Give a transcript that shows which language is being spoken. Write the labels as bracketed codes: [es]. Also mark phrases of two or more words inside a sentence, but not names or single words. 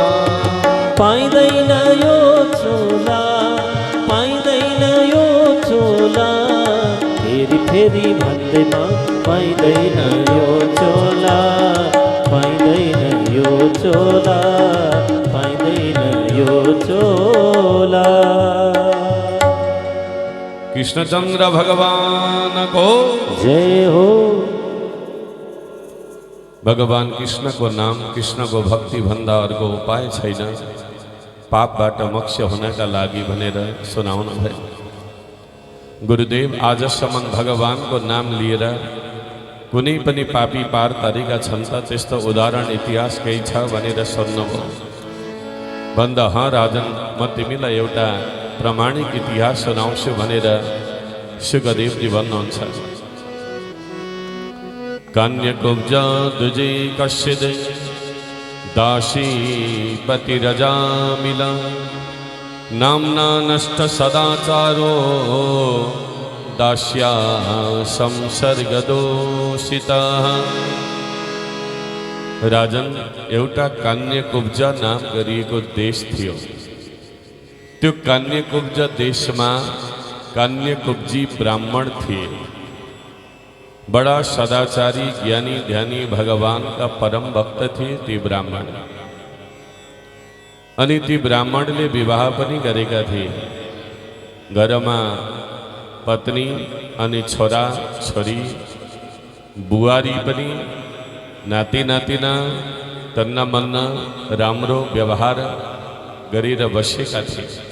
[ne] पाइँदैन यो चोला, पाइँदैन यो चोला, फेरि फेरि भन्दैमा पाइँदैन यो चोला, पाइँदैन यो चोला, पाइँदैन यो चोला। कृष्णचंद्र भगवान को जय हो। भगवान कृष्ण को नाम, कृष्ण को भक्ति भन्दा अर्को उपाय छैन, पापबाट मोक्ष हुनका लागि भनेर सुनाउनु भयो। गुरुदेव आजसम्म भगवानको नाम लिएर कुनै पनि पापी पार तरेका छन् त त्यस्तो उदाहरण इतिहास केही छ भनेर सोध्नुभयो। भन्दा हाँ राजन, म तिमीलाई एउटा प्रमाणिक इतिहास सुनाउँछु भनेर सुखदेवजी भन्नुहुन्छ। [sa] कन्यकुब्ज दुजे कश्चिद दासी पतिरजामिला, नाम्ना नष्ट सदाचारो दास्या संसर्गदोषिता। [ne] राजन, एउटा कान्यकुब्ज नाम गरिएको देश थियो। त्यो कान्यकुब्ज देशमा कान्यकुब्जी ब्राह्मण थिए। [hi] बड़ा सदाचारी, ज्ञानी, ध्यानी, भगवान का परम भक्त [ne] थिए ती ब्राह्मण। अनि ती ब्राह्मणले विवाह पनि गरेका थिए। घरमा पत्नी अनि छोरा छोरी, बुहारी पनि, नाति नातिना तन्ना मन्ना राम्रो व्यवहार गरेर बसेका थिए।